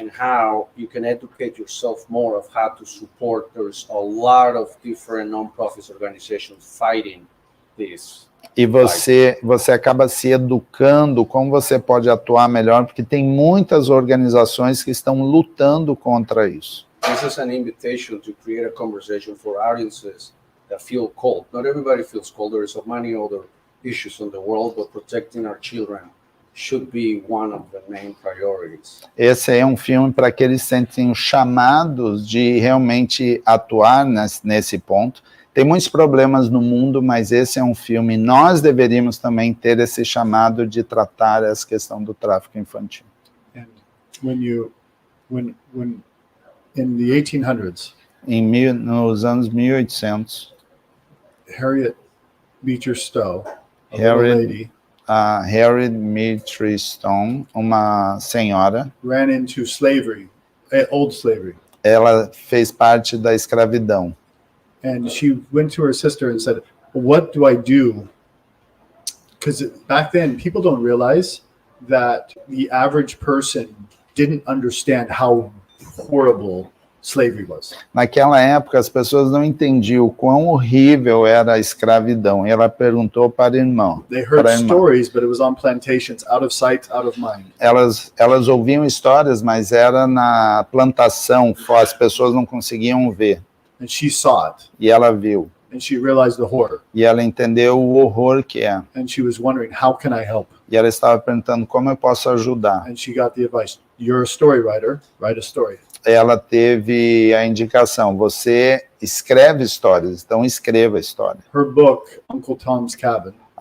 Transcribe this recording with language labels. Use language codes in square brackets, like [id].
[en] and how you can educate yourself more of how to support. There's a lot of different non-profit organizations fighting this. [pt] E você acaba se educando como você pode atuar melhor, porque tem muitas organizações que estão lutando contra isso. [en] This is an invitation to create a conversation for audiences that feel cold. Not everybody feels cold. There is so many other issues in the world, but protecting our children should be one of the main priorities. [pt] Esse é um filme para que eles sentem chamados de realmente atuar nesse ponto, Tem muitos problemas no mundo, mas esse é um filme. Nós deveríamos também ter esse chamado de tratar essa questão do tráfico infantil. [en] And when in the 1800s, [pt] Nos anos 1800, [en] Harriet Beecher Stowe, a Harriet- little lady, [pt] a Harriet Beecher Stowe, uma senhora, [en] ran into slavery, old slavery. [pt] ela fez parte da escravidão. [en] And she went to her sister and said, what do I do? Because back then, people don't realize that the average person didn't understand how horrible slavery was. [pt] Naquela época, as pessoas não entendiam o quão horrível era a escravidão. E ela perguntou para o irmão. [en] They heard [pt] Para a irmã. [en] stories, but it was on plantations, out of sight, out of mind. [pt] Elas ouviam histórias, mas era na plantação, as pessoas não conseguiam ver. [en] And she saw it, [pt] E ela viu. [en] and she realized the horror. [pt] E ela entendeu o horror que é. [en] And she was wondering, how can I help? [pt] E ela estava perguntando como eu posso ajudar. [en] And she got the advice, you're a story writer, write a story. [pt] Ela teve a indicação, você escreve histórias, então escreva a história. [en] Her book, Uncle Tom's Cabin,